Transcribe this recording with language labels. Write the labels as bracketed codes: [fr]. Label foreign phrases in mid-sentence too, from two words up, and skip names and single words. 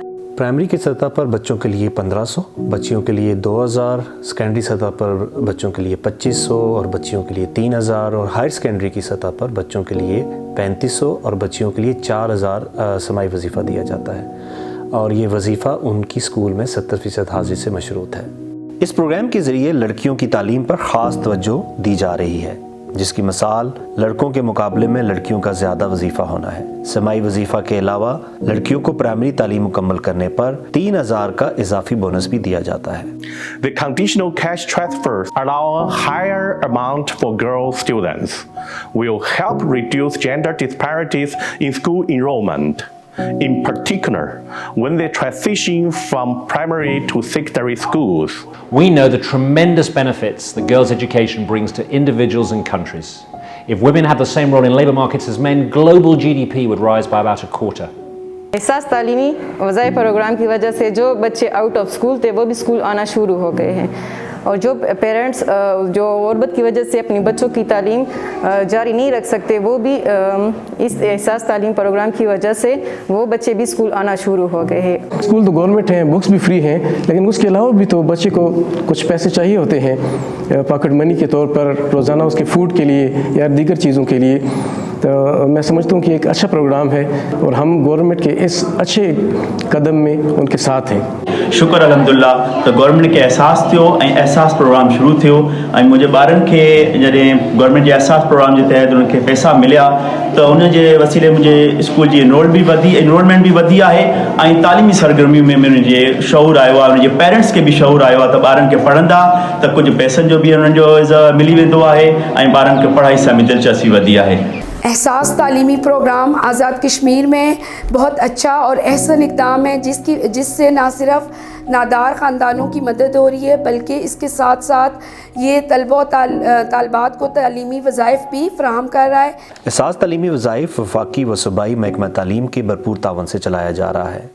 [ur] پرائمری کی سطح پر بچوں کے لیے 1500، بچیوں کے لیے 2000، سیکنڈری سطح پر بچوں کے لیے 2500 اور بچیوں کے لیے 3000، اور [en] higher secondary [ur] کی سطح پر بچوں کے لیے 3500 اور بچیوں کے لیے 4000 سماعی وظیفہ دیا جاتا ہے، اور یہ وظیفہ ان کی اسکول میں 70% حاضری سے مشروط ہے۔ اس پروگرام کے ذریعے لڑکیوں کی تعلیم پر خاص توجہ دی جا رہی ہے، جس کی مثال لڑکوں کے مقابلے میں لڑکیوں کا زیادہ وظیفہ ہونا ہے۔ سماعی وظیفہ کے علاوہ لڑکیوں کو پرائمری تعلیم مکمل کرنے پر 3000 کا اضافی بونس بھی دیا جاتا ہے۔ [en] The conditional cash transfers allow a higher amount for girl students, will help reduce gender disparities in school enrollment, in particular when they transition from primary to secondary schools. We know the tremendous benefits that girls' education brings to individuals and countries. If women had the same role in labour markets as men, global GDP would rise by about a quarter. [ur] احساس تعلیمی وظائف پروگرام کی وجہ سے جو بچے [en] out of school [ur] تھے وہ بھی سکول آنا شروع ہو گئے ہیں، اور جو پیرنٹس جو غربت کی وجہ سے اپنے بچوں کی تعلیم جاری نہیں رکھ سکتے وہ بھی اس احساس تعلیم پروگرام کی وجہ سے وہ بچے بھی سکول آنا شروع ہو گئے ہیں. سکول تو گورنمنٹ ہیں، بکس بھی فری ہیں، لیکن اس کے علاوہ بھی تو بچے کو کچھ پیسے چاہیے ہوتے ہیں [en] pocket money [ur] کے طور پر، روزانہ اس کے فوڈ کے لیے یا دیگر چیزوں کے لیے. تو میں سمجھتا ہوں کہ ایک اچھا پروگرام ہے اور ہم گورنمنٹ کے اس اچھے قدم میں ان کے ساتھ ہیں. [sd] शुक्र अल्हम्दुलिल्लाह त गवर्नमेंट के एहसास थियो ऐं एहसास प्रोग्राम शुरू थियो ऐं मुंहिंजे ॿारनि खे जॾहिं गवर्नमेंट जे एहसास प्रोग्राम जे तहत उन्हनि खे पैसा मिलिया त उन जे वसीले मुंहिंजे स्कूल जी एनरोलमेंट बि वधी आहे ऐं तालीमी सरगर्मियूं में मुंहिंजे शऊर आयो आहे, उनजे पेरेंट्स खे बि शऊर आयो आहे त ॿारनि खे पढ़ंदा त कुझु पैसनि जो बि उन्हनि जो मिली वेंदो आहे ऐं ॿारनि खे पढ़ाई सां बि दिलचस्पी वधी आहे। [ur] احساس تعلیمی پروگرام آزاد کشمیر میں بہت اچھا اور احسن اقدام ہے جس سے نہ صرف نادار خاندانوں کی مدد ہو رہی ہے بلکہ اس کے ساتھ ساتھ یہ طلبہ طالبات کو تعلیمی وظائف بھی فراہم کر رہا ہے. احساس تعلیمی وظائف وفاقی و صوبائی محکمہ تعلیم کے بھرپور تعاون سے چلایا جا رہا ہے.